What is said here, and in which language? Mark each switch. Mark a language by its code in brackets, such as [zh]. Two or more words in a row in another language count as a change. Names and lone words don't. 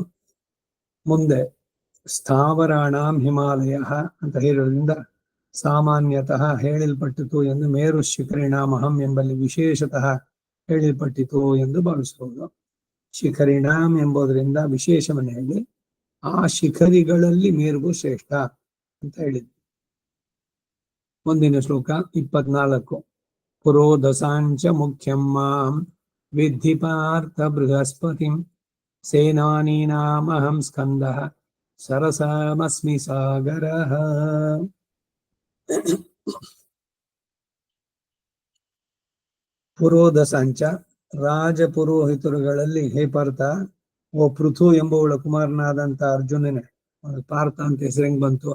[kn] ಮುಂದೆ [sa] ಸ್ಥಾವರಾಣಾಂ ಹಿಮಾಲಯ [kn] ಅಂತ ಹೇಳೋದ್ರಿಂದ ಸಾಮಾನ್ಯತಃ ಹೇಳಲ್ಪಟ್ಟಿತು ಎಂದು [sa] ಮೇರು ಶಿಖರಿಣಾಮಹಂ [kn] ಎಂಬಲ್ಲಿ ವಿಶೇಷತಃ ಹೇಳಲ್ಪಟ್ಟಿತು ಎಂದು ಭಾವಿಸಬಹುದು. ಶಿಖರಿಣಾಂ ಎಂಬುದರಿಂದ ವಿಶೇಷವನ್ನು ಹೇಳಿ ಆ ಶಿಖರಿಗಳಲ್ಲಿ ಮೇರುವು ಶ್ರೇಷ್ಠ ಅಂತ ಹೇಳಿದ್ರು. ಮುಂದಿನ ಶ್ಲೋಕ [sa] 24. ಪುರೋದಸಾಂಚ ಮುಖ್ಯಂ ಮಾಂ ವಿದ್ಧಿ ಪಾರ್ಥ ಬೃಹಸ್ಪತಿಂ, ಸೇನಾನೀನಾಮಹಂ ಸ್ಕಂದಃ ಸರಸಮಸ್ಮಿ ಸಾಗರಃ. [kn] ಪುರೋದಸಾಂಚ ರಾಜಪುರೋಹಿತರುಗಳಲ್ಲಿ ಹೇ ಪಾರ್ಥ, ಓ ಪೃಥು ಎಂಬುವಳ ಕುಮಾರನಾದಂತ ಅರ್ಜುನನೇ, ಪಾರ್ಥ ಅಂತ ಹೆಸರು ಹೆಂಗ್ ಬಂತು?